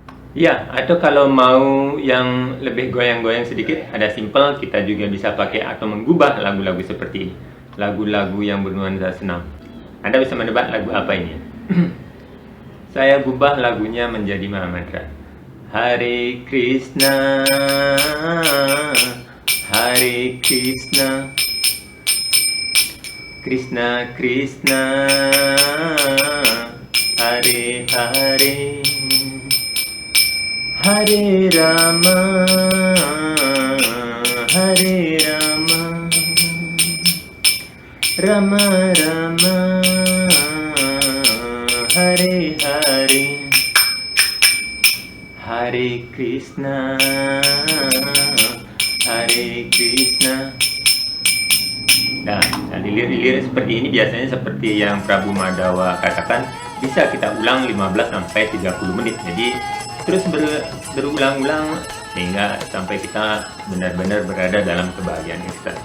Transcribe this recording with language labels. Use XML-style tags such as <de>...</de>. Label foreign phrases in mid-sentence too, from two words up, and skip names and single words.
<id>Ya, atau kalau mau yang lebih goyang-goyang sedikit, ada simple, kita juga bisa pakai atau menggubah lagu-lagu seperti ini. Lagu-lagu yang bernuansa senam. Anda bisa menebak lagu apa ini? Saya gubah lagunya menjadi Mahamantra.</id> <sa>Hare Krishna, Hare Krishna, Krishna Krishna, Hare Hare, Hare Rama, Hare Rama, Rama Rama, Hare Hare, Hare Krishna, Hare Krishna.</sa> <id>Nah, lirik-lirik seperti ini biasanya seperti yang Prabu Madawa katakan, bisa kita ulang 15-30 menit. Jadi terus berulang-ulang sehingga sampai kita benar-benar berada dalam kebahagiaan ekstasi.</id>